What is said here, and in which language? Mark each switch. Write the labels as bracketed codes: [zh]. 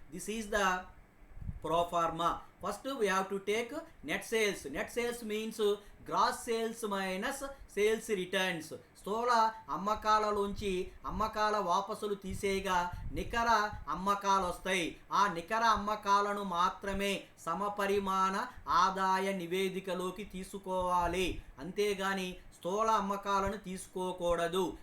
[en] This is the proforma. First we have to take net sales. Net sales means gross sales minus sales returns. [te] స్థూల అమ్మకాలలోంచి అమ్మకాల వాపసులు తీసేయగా నికర అమ్మకాలు వస్తాయి. ఆ నికర అమ్మకాలను మాత్రమే సమపరిమాణ ఆదాయ నివేదికలోకి తీసుకోవాలి, అంతేగాని స్థూల అమ్మకాలను తీసుకోకూడదు.